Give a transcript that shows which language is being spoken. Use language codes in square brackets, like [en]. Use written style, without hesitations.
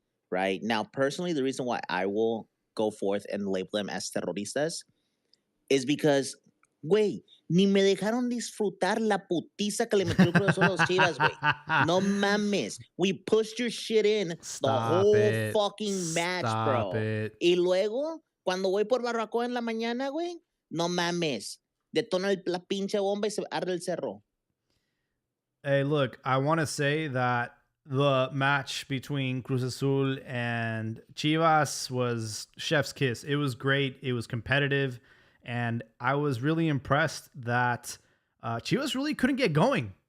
[en] Right now, personally, the reason why I will go forth and label them as terroristas is because, güey, [es] ni me dejaron disfrutar la putiza que le metió el Cruz Azul a los Chivas, güey. No mames. [en] We pushed your shit in the whole fucking match, Stop bro. it. [es] Y luego, cuando voy por Barbacoa en la mañana, güey, no mames. Detona la pinche bomba y se arde el cerro. [en] Hey, look, I want to say that the match between Cruz Azul and Chivas was chef's kiss. It was great. It was competitive. And I was really impressed that Chivas really couldn't get going.